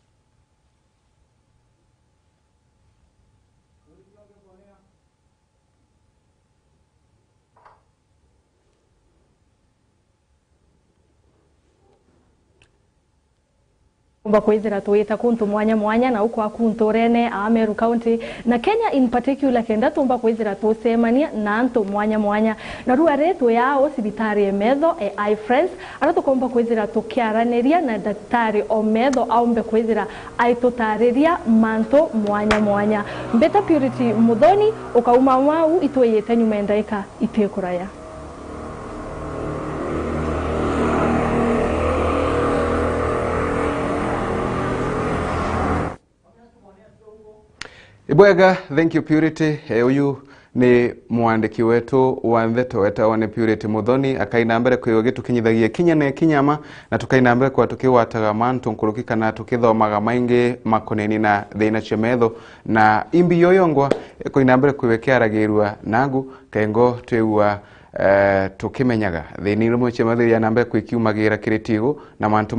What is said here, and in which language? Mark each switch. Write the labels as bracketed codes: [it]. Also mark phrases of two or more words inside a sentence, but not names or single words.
[mer] Kumba kwithira tuita kuntu mwanya mwanya na uko akuntu rene a Meru County na Kenya [en] in particular [mer] kenda tumba kwithira tusemania na antu mwanya mwanya na ruwa retu yao sibitari emetho iFriends ara tukomba kwithira tukiaraniria na daktari o metho aumbe kwithira aitutariria mantu mwanya mwanya mbeta Purity Muthoni ukauma wau itweyete nyuma ndaika itekuraya. Bwega, [en] thank you Purity. [mer] Uyu ni mwandiki wetu wa ndeto wetawa ni Purity Muthoni akaina mbere kwiwa gitukinyithagia kinya na kinyama na tukaina mbere kwa tukiwataga mantu nkuruki kana tukithomaga maingi makoneni na thina cia metho na imbi yoyongwa kuina mbere kwiwekiaragirwa nagu kengo twewa tukimenyaga thini rumwe cia mathiria na mbere kwikiumagira kiritigo na mantu